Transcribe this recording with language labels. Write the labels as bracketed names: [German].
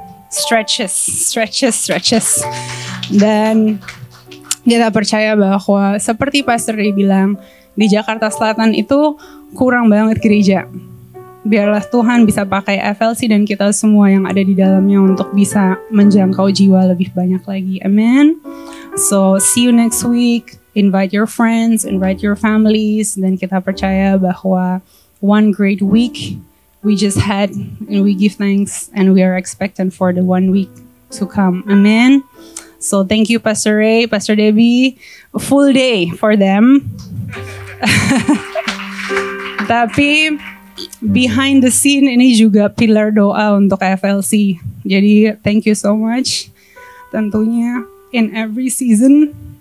[English] Stretches. [Indonesian] Dan kita percaya bahwa seperti Pastor Ray bilang, di Jakarta Selatan itu kurang banget gereja. biarlah Tuhan bisa pakai FLC dan kita semua yang ada di dalamnya untuk bisa menjangkau jiwa lebih banyak lagi. [English] Amen. So see you next week. Invite your friends, invite your families, [Indonesian] dan kita percaya bahwa [English] one great week we just had, and we give thanks, and we are expectant for the 1 week to come. Amen. So thank you Pastor Ray, Pastor Debbie, a full day for them. [Indonesian] Tapi [English] behind the scene [Indonesian] ini juga pilar doa untuk FLC. Jadi [English] thank you so much. [Indonesian] Tentunya [English] in every season.